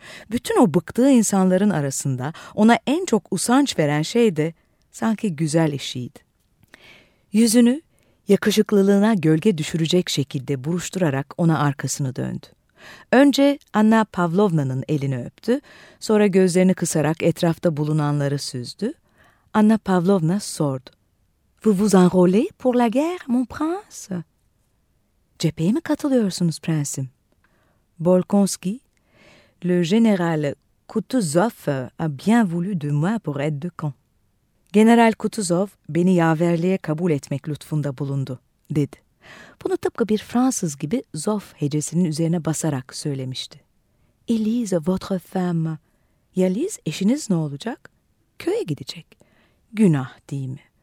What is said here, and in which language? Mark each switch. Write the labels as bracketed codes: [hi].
[tr] Bütün o bıktığı insanların arasında ona en çok usanç veren şey de, sanki güzel eşiydi. Yüzünü yakışıklılığına gölge düşürecek şekilde buruşturarak ona arkasını döndü. Önce Anna Pavlovna'nın elini öptü, sonra gözlerini kısarak etrafta bulunanları süzdü. Anna Pavlovna sordu. [fr] "Vous vous enrôlez pour la guerre, mon prince?" [tr] "Cepheye mi katılıyorsunuz prensim?" [fr] Bolkonski, "Le général Kutuzov a bien voulu de moi pour aide de camp." [tr] General Kutuzov beni yaverliğe kabul etmek lütfunda bulundu, dedi. Bunu tıpkı bir Fransız gibi Zof hecesinin üzerine basarak söylemişti. [fr] Elise, votre femme. [tr] Ya Liz, eşiniz ne olacak? Köye gidecek. Günah değil mi?